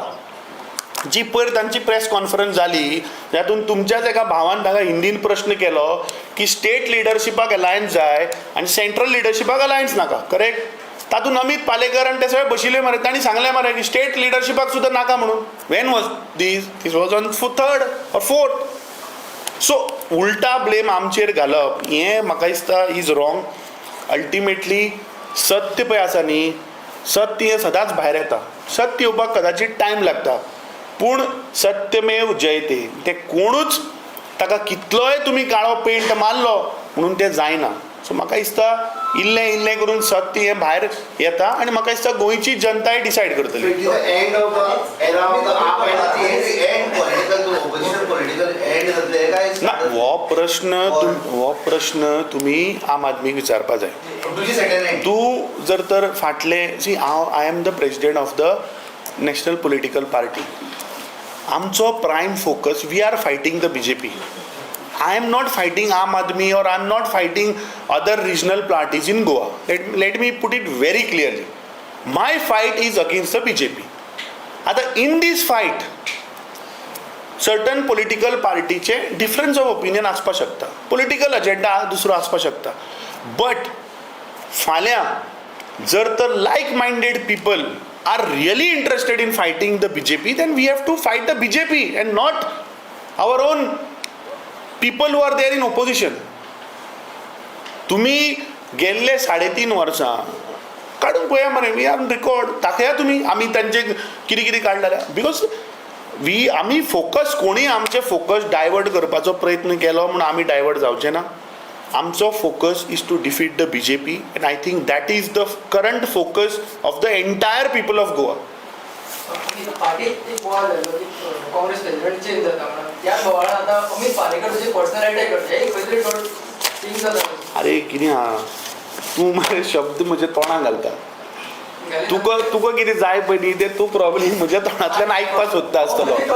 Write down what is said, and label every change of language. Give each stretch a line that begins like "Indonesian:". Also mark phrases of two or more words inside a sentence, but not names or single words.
Konkani: जी पयर तांची
English: press conference
Konkani: जाली जातून तुमच्याच एका भावान ताका हिंदीन प्रश्न केलो की
English: state leadershipak alliance
Konkani: जाय आनी
English: central leadershipak alliance
Konkani: नाका, करेक्ट? तातूंत अमित पालेकर आनी ते सगळे बशिल्ले मरे. तांणी सांगलें मरे की स्टेट लिडरशिपाक सुद्दां नाका म्हणून.
English: When was this was on 3rd or 4th.
Konkani: सो उलटा ब्लेम आमचेर घालप हें म्हाका दिसता
English: is wrong.
Konkani: अल्टिमेटली सत्य पळय आसा न्ही, सत्य हें सदांच भायर येता. सत्य येवपाक कदाचित टायम लागता, पूण
Sanskrit: सत्यमेव जयते.
Konkani: तें कोणूच ताका कितलोय तुमी काळो पेंट मारलो म्हणून तें जायना. सो म्हाका दिसता इल्लें इल्लें करून सत्य हें भायर येता आनी म्हाका दिसता गोंयची जनताय डिसायड करतली.
English: End of the era of the AAP and political opposition political end
Konkani: जातले काय ना, हो प्रश्न तुमी आम आदमीक विचारपा जाय. तुजी सेटलमेंट तूं जर तर फाटले
English: See I am the president of the national political party. आमचो prime focus we are fighting the BJP. I am not fighting Aam Aadmi or I am not fighting other regional parties in Goa. Let me put it very clearly. My fight is against the BJP. आता in this fight, certain political partyचे difference of opinion
Konkani: आसपाक शकता,
English: political agenda
Konkani: दुसरो आसपाक शकता.
English: But
Konkani: फाल्यां जर तर
English: like-minded people are really interested in fighting the BJP, then we have to fight the BJP and not our own people who are there in opposition.
Konkani: तुम्ही गेल्ले 3.5 वर्सां काडून पळया मरे,
English: we are record
Konkani: दाखया तुमी आमी तांचे कितें कितें काडलेलें. बिकॉज आमी फोकस कोणी आमचे फोकस डायवर्ट करपाचो प्रयत्न केलो म्हणून आमी डायवर्ट जावचे ना.
English: आमचो focus is to defeat the BJP and I think that is the current focus of the entire people of Goa.
Konkani: पार्टीत एक बोवाळ जालो की
English: Congress president change
Konkani: जाता म्हणून त्या बोवाळान आतां अमित पालेकर तुजे
English: personal attack
Konkani: करता एक खंय तरी थिंग जाता. अरे कितें आहा तूं मरे शब्द म्हजे तोंडां घालता. तुका कितें जाय पळय न्ही तें तूं प्रॉब्लम म्हज्या तोंडांतल्यान आयकपाक सोदता आसतलो.